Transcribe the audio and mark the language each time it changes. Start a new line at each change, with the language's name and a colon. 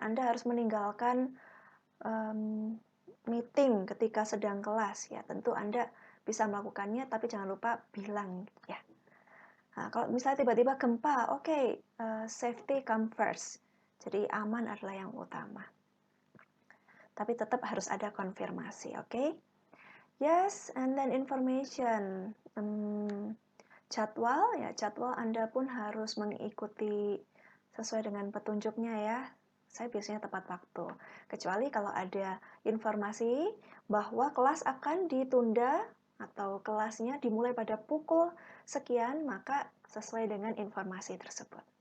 Indonesian: Anda harus meninggalkan meeting ketika sedang kelas ya. Tentu Anda bisa melakukannya, tapi jangan lupa bilang ya. Nah, kalau misalnya tiba-tiba gempa, oke,
English: safety come first.
Indonesian: Jadi aman adalah yang utama. Tapi tetap harus ada konfirmasi, oke?
English: Yes, and then information.
Indonesian: Jadwal Anda pun harus mengikuti sesuai dengan petunjuknya ya. Saya biasanya tepat waktu. Kecuali kalau ada informasi bahwa kelas akan ditunda atau kelasnya dimulai pada pukul sekian, maka sesuai dengan informasi tersebut.